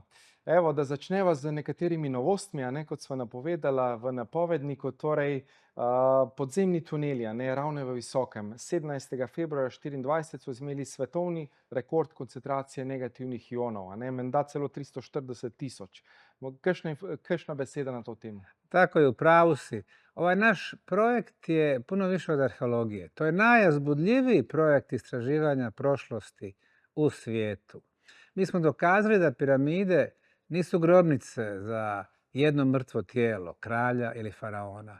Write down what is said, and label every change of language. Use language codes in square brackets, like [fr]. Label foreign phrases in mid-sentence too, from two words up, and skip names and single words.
[sl] Evo, da začneva z nekaterimi novostmi, kot sva napovedala v napovedniku, torej podzemni tuneli, Ravne v Visokem. 17. februarja 2024 so imeli svetovni rekord koncentracije negativnih ionov, menda celo 340 tisoč. Kakšna beseda na to temo? [bs] Tako je, u pravu si. Ovaj naš projekt je puno više od arheologije. To je najuzbudljiviji projekt istraživanja prošlosti u svijetu. Mi smo dokazali da piramide nisu grobnice za jedno mrtvo tijelo, kralja ili faraona.